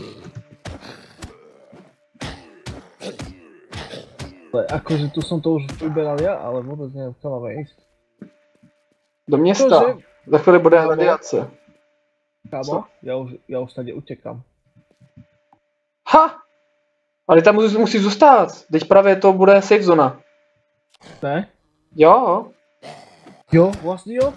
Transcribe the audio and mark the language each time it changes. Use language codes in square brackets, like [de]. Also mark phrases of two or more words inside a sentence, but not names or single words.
[sk] Ale akože tu som to už vyberal ja, ale vôbec neviem, kam máme ísť. [cs] Do města. Cože? Za chvíli bude radiace. Kámo, ja už tady utekám. Ha! Ale tam musí zůstat. Teď právě to bude safe zona. Ne? Jo. Jo, vlastně jo.